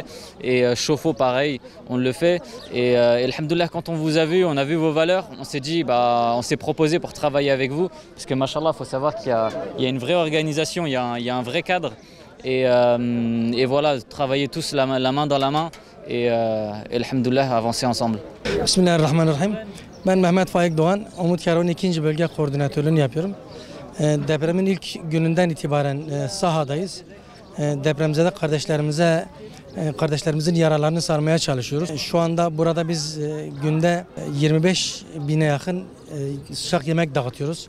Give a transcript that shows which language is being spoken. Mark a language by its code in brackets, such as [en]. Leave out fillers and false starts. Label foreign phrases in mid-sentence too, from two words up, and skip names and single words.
[fr] Et chauffe-eau, pareil, on le fait. Et alhamdoulilah, quand on vous a vu, on a vu vos valeurs, on s'est dit, on s'est proposé pour travailler avec vous. Parce que, machallah, il faut savoir qu'il y a une vraie organisation, il y a un vrai cadre. Et voilà, travailler tous la main dans la main et alhamdoulilah, avancer ensemble. [tr] Bismillahirrahmanirrahim. Ben Mehmet Faik Doğan, Umut Karon 2. Bölge Koordinatörlüğünü yapıyorum. Depremin ilk gününden itibaren sahadayız. Depremzede kardeşlerimizin yaralarını sarmaya çalışıyoruz. Şu anda burada biz günde 25 bine yakın sıcak yemek dağıtıyoruz.